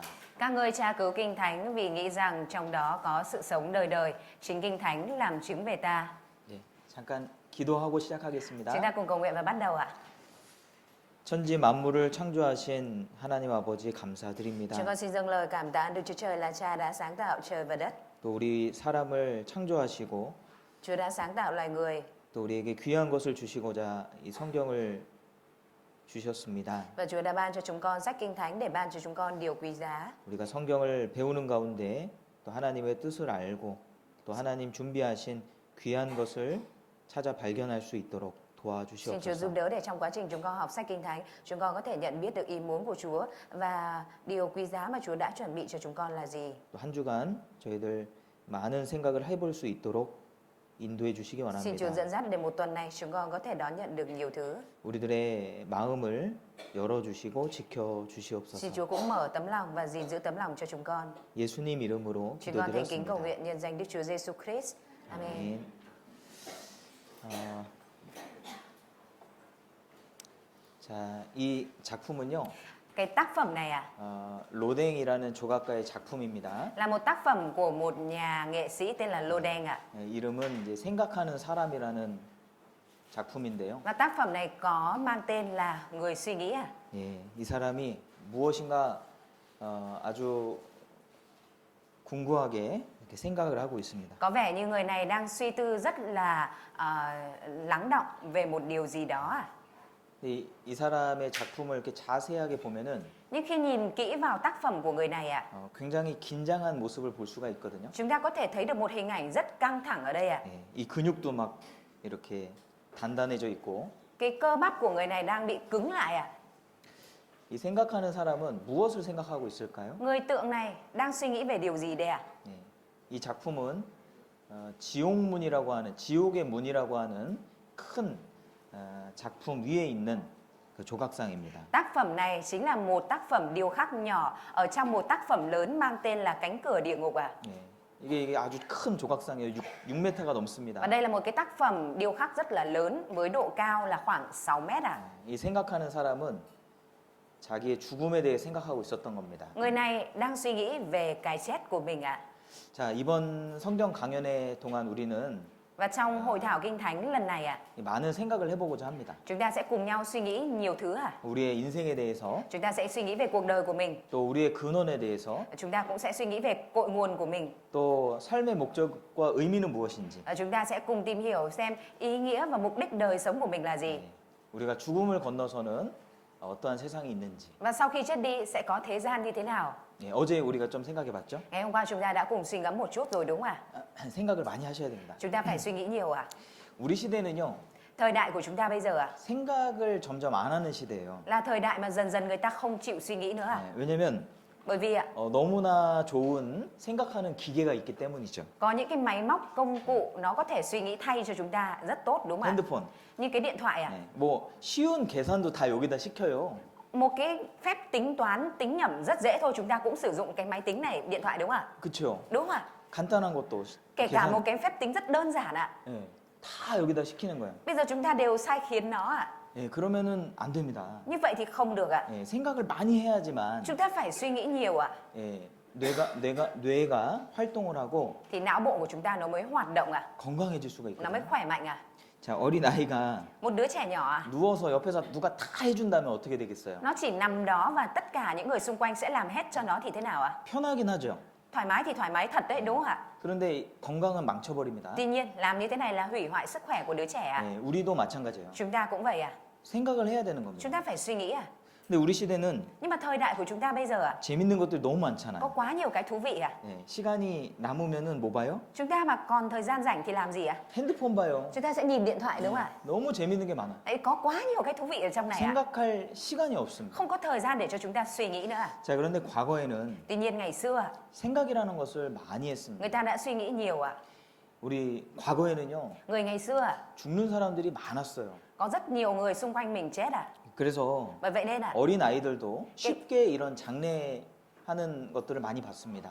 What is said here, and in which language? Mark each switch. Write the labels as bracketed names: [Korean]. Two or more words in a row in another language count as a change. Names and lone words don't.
[Vietnamese] Các ngươi tra cứu Kinh Thánh vì nghĩ rằng trong đó có sự sống đời đời. Chính Kinh Thánh làm chứng về ta. [Korean] 네, 잠깐 기도하고 [Vietnamese] Chúng ta [Korean] 시작하겠습니다. [Vietnamese] cùng cầu nguyện và bắt đầu ạ. [Korean] 천지 만물을 창조하신 하나님 아버지 [Vietnamese] Chúng [Korean] 감사드립니다. [Vietnamese] con xin dâng lời cảm tạ Đức Chúa Trời là Cha đã sáng tạo trời và đất. [Korean] 또 우리 사람을 창조하시고 [Vietnamese] Chúa đã sáng tạo loài người [Korean] 또 우리에게 귀한 것을 주시고자 이 성경을 주셨습니다. [Vietnamese] và Chúa đã ban cho chúng con sách Kinh Thánh để ban cho chúng con điều quý giá. [Korean] 우리가 성경을 배우는 가운데 또 하나님의 뜻을 알고 또 하나님 준비하신 귀한 것을 찾아 발견할 수 있도록 [Vietnamese] Xin Chúa giúp [Korean] 도와주시옵소서. [Vietnamese] đỡ để trong quá trình chúng con học sách Kinh Thánh, chúng con có thể nhận biết được ý muốn của Chúa và điều quý giá mà Chúa đã chuẩn bị cho chúng con là gì. [Korean] 또 한 주간 저희들 많은 생각을 해볼 수 있도록 인도해 주시기 [Vietnamese] Xin Chúa [Korean] 원합니다. [Vietnamese] dẫn dắt để một tuần này chúng con có thể đón nhận được nhiều thứ. [Korean] 우리들의 마음을 열어주시고 [Vietnamese] Xin [Korean] 지켜주시옵소서. [Vietnamese] Chúa cũng mở tấm lòng và gìn giữ tấm lòng cho chúng con. [Korean] 예수님 이름으로 [Vietnamese] Chúng con thành kính cầu [Korean] 기도드렸습니다. [Vietnamese] nguyện nhân danh Đức Chúa Giêsu Christ. Amen. [Korean] 아멘. 자, 이 작품은요, [Vietnamese] Cái tác phẩm này [Korean] 로댕이라는 조각가의 작품입니다. [Vietnamese] là một tác phẩm của một nhà nghệ sĩ tên là Lodeng ạ. [Korean] 이름은 이제 생각하는 사람이라는 작품인데요. [Vietnamese] Và tác phẩm này có mang tên là Người suy nghĩ ạ. [Korean] 예, 이 사람이 무엇인가 아주 궁구하게 이렇게 생각을 하고 있습니다. [Vietnamese] Có vẻ như người này đang suy tư rất là lắng động về một điều gì đó ạ. [Korean] 이 사람의 작품을 이렇게 자세하게 보면은 [Vietnamese] Nhưng khi nhìn kỹ vào tác phẩm của người này ạ, [Korean] 굉장히 긴장한 모습을 볼 수가 있거든요. [Vietnamese] chúng ta có thể thấy được một hình ảnh rất căng thẳng ở đây ạ. [Korean] 예, 이 근육도 막 이렇게 단단해져 있고 [Vietnamese] Cái cơ bắp của người này đang bị cứng lại ạ. [Korean] 이 생각하는 사람은 무엇을 생각하고 있을까요? [Vietnamese] Người tượng này đang suy nghĩ về điều gì đây ạ? [Korean] 예, 이 작품은 지옥문이라고 하는 지옥의 문이라고 하는 큰 작품 위에 있는 그 조각상입니다. [Vietnamese] Tác phẩm này chính là một tác phẩm điêu khắc nhỏ ở trong một tác phẩm lớn mang tên là Cánh cửa địa ngục ạ. [Korean] 예, 이게 아주 큰 조각상이에요. 6m가 넘습니다. [Vietnamese] Và đây là một cái tác phẩm điêu khắc rất là lớn với độ cao là khoảng 6 mét ạ. [Korean] 이 생각하는 사람은 자기의 죽음에 대해 생각하고 있었던 겁니다. [Vietnamese] Người này đang suy nghĩ về cái chết của mình ạ. [Korean] 자, 이번 성경 강연의 동안 우리는 [Vietnamese] Và trong hội thảo Kinh Thánh lần này ạ, [Korean] 많은 생각을 해보고자 합니다. [Vietnamese] chúng ta sẽ cùng nhau suy nghĩ nhiều thứ ạ. [Korean] 우리의 인생에 대해서 [Vietnamese] Chúng ta sẽ suy nghĩ về cuộc đời của mình. [Korean] 또 우리의 근원에 대해서 [Vietnamese] Chúng ta cũng sẽ suy nghĩ về cội nguồn của mình. [Korean] 또 삶의 목적과 의미는 무엇인지 [Vietnamese] Chúng ta sẽ cùng tìm hiểu xem ý nghĩa và mục đích đời sống của mình là gì. [Korean] 우리가 죽음을 건너서는 어떠한 세상이 있는지 [Vietnamese] Và sau khi chết đi sẽ có thế gian như thế nào. [Korean] 예, 어제 우리가 좀 생각해봤죠? [Vietnamese] Ngày hôm qua chúng ta đã cùng suy ngẫm một chút rồi đúng không ạ? [Korean] 생각을 많이 하셔야 됩니다. [Vietnamese] Chúng ta phải suy nghĩ nhiều ạ. [Korean] 우리 시대는요 [Vietnamese] Thời đại của chúng ta bây giờ ạ, [Korean] 생각을 점점 안 하는 시대예요. [Vietnamese] là thời đại mà dần dần người ta không chịu suy nghĩ nữa ạ. [Korean] 예, 왜냐면 [Vietnamese] Bởi vì ạ, [Korean] 너무나 좋은 생각하는 기계가 있기 때문이죠. [Vietnamese] có những cái máy móc công cụ nó có thể suy nghĩ thay cho chúng ta rất tốt đúng không ạ? [Korean] 핸드폰. [Vietnamese] Như cái điện thoại ạ. [Korean] 예, 뭐 쉬운 계산도 다 여기다 시켜요. [Vietnamese] Một cái phép tính toán, tính nhẩm rất dễ thôi, chúng ta cũng sử dụng cái máy tính này, điện thoại đúng không ạ? [Korean] 그렇죠? [Vietnamese] Đúng không ạ? [Korean] 간단한 것도 [Vietnamese] Kể cả một cái phép tính rất đơn giản ạ. [Korean] 예, 다 여기다 시키는 거예요. [Vietnamese] Bây giờ chúng ta đều sai khiến nó ạ. [Korean] 예, 그러면은 안 됩니다. [Vietnamese] Như vậy thì không được ạ. [Korean] 예, 생각을 많이 해야지만 [Vietnamese] Chúng ta phải suy nghĩ nhiều ạ. [Korean] 예, 뇌가 활동을 하고 [Vietnamese] Thì não bộ của chúng ta nó mới hoạt động ạ. [Korean] 건강해질 수가 [Vietnamese] Nó mới [Korean] 있거든요. [Vietnamese] khỏe mạnh ạ. [Korean] 자, 어린 아이가 [Vietnamese] Một đứa trẻ nhỏ ạ, [Korean] 누워서 옆에서 누가 다 해준다면 어떻게 되겠어요? [Vietnamese] nó chỉ nằm đó và tất cả những người xung quanh sẽ làm hết cho nó thì thế nào ạ? [Korean] 편하긴 하죠. [Vietnamese] Thoải mái thì thoải mái thật đấy đúng không ạ? [Korean] 그런데 건강은 망쳐버립니다. [Vietnamese] Tuy nhiên làm như thế này là hủy hoại sức khỏe của đứa trẻ ạ. [Korean] 예, 우리도 마찬가지예요. [Vietnamese] Chúng ta cũng vậy ạ. [Korean] 생각을 해야 되는 [Vietnamese] Chúng [Korean] 겁니다. [Vietnamese] ta phải suy nghĩ ạ. [Korean] 근데 우리 시대는 [Vietnamese] Nhưng mà thời đại của chúng ta bây giờ [Korean] 재밌는 것들 너무 [Vietnamese] có [Korean] 많잖아요. [Vietnamese] quá nhiều cái thú vị [Korean] 예, 시간이 남으면은 뭐 봐요? [Vietnamese] Chúng ta mà còn thời gian rảnh thì làm gì [Korean] 핸드폰 봐요. [Vietnamese] Chúng ta sẽ nhìn điện thoại đúng không ạ? [Korean] 너무 재밌는 게 많아. [Vietnamese] Đấy, có quá nhiều cái thú vị ở trong này [Korean] 생각할 시간이 없습니다. [Vietnamese] Không có thời gian để cho chúng ta suy nghĩ nữa. [Korean] 자, 그런데 과거에는 [Vietnamese] Tuy nhiên ngày xưa [Korean] 생각이라는 것을 많이 했습니다. [Vietnamese] người ta đã suy nghĩ nhiều [Korean] 우리 과거에는요, [Vietnamese] Người ngày xưa [Korean] 죽는 사람들이 많았어요. [Vietnamese] có rất nhiều người xung quanh mình chết [Korean] 그래서 [Vietnamese] Bởi vậy nên [Korean] 어린 아이들도 쉽게 이런 장례하는 것들을 많이 봤습니다.